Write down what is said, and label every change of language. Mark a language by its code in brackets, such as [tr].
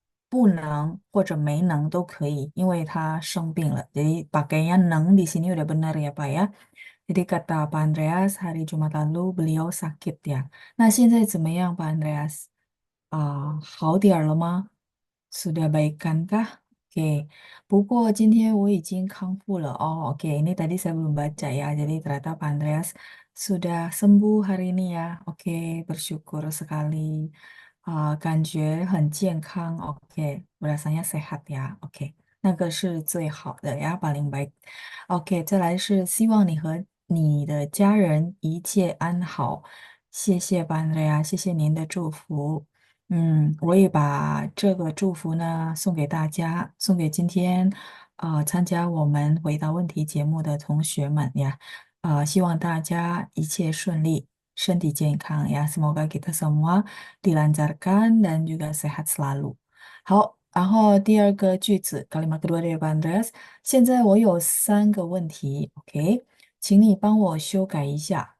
[zh] 不能或者没能都可以，因为他生病了。 [id] Jadi pakainya neng di sini udah benar ya Pak ya. Jadi kata Pak Andreas hari Jumat lalu beliau sakit ya. [zh] Nah, 现在怎么样 Pak Andreas? 好点儿了吗？ [id] sudah baikankah? [zh] Oke, 不过今天我已经康复了. [id] Oke, ini tadi saya belum baca ya. Jadi ternyata Pak Andreas sudah sembuh hari ini ya. Oke, bersyukur sekali. [zh] 感觉很健康. [id] Oke, rasanya sehat ya. [zh] Oke, 那个是最好的呀, [id] paling baik. [zh] Oke, 再来是希望你和你的家人一切安好。谢谢 Pak Andreas，谢谢您的祝福。我也把这个祝福呢送给大家，送给今天参加我们回答问题节目的同学们呀。希望大家一切顺利，身体健康呀。 [id] Semoga kita semua dilancarkan dan juga sehat selalu。 [zh] 好，然后第二个句子， [id] kalimat kedua dari Pak Andreas。 [zh] 现在我有3个问题，OK，请你帮我修改一下。